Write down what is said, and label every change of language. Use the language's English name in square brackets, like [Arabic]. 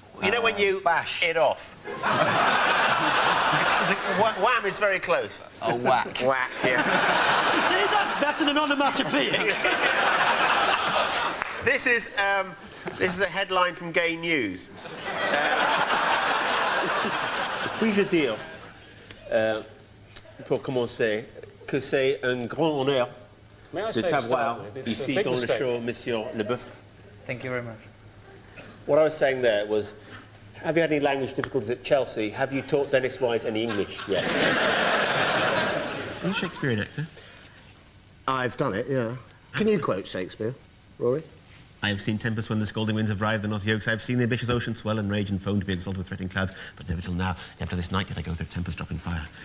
[English] You know when you bash it off? Wham is very close. Oh, whack. Whack, yeah. You see, that's better than onomatopoeic. This is a headline from Gay News. [French] Puis-je dire, pour commencer, que c'est un grand honneur de t'avoir ici dans le show, Monsieur Leboeuf. [English] Thank you very much. What I was saying there was, have you had any language difficulties at Chelsea? Have you taught Dennis Wise any English yet? Are you a Shakespearean actor? I've done it, yeah. Can you quote Shakespeare, Rory? I have seen tempests when the scalding winds have rived the north yokes. I have seen the ambitious ocean swell and rage and foam to be exalted with threatening clouds, but never till now, after this night, yet I go through tempest dropping fire.